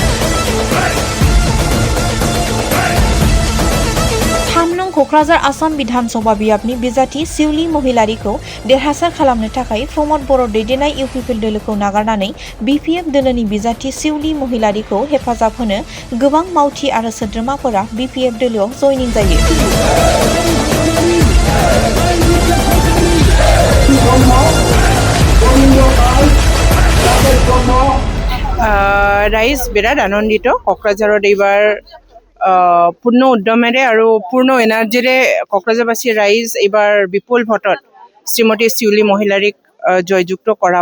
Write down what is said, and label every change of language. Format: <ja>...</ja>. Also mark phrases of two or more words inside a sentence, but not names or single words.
<brx>3 नं क'क्राझार आसाम बिधानसभा बियाबनि बिजाथि जिउली महिलारिखौ देरहासार खालामनो थाखाय प्रमद बर' दैदेननाय इउपिपिएल दोलोखौ नागारनानै बिपिएफ दोलोनि बिजाथि जिउली महिलारिखौ हेफाजाब होनो गोबां मावथि आरो सोद्रोमाफोरा बिपिएफ दोलोआव जयनिं जायो।</brx> <as>রাইজ বিৰাট আনন্দিত। কক্ৰাঝাৰত এইবাৰ পূৰ্ণ উদ্যমেৰে আৰু পূৰ্ণ এনাৰ্জিৰে কক্ৰাঝাৰবাসী ৰাইজ এইবাৰ বিপুল ভোটত শ্ৰীমতী জিউলী মহিলাৰীক জয়যুক্ত কৰাব।</as>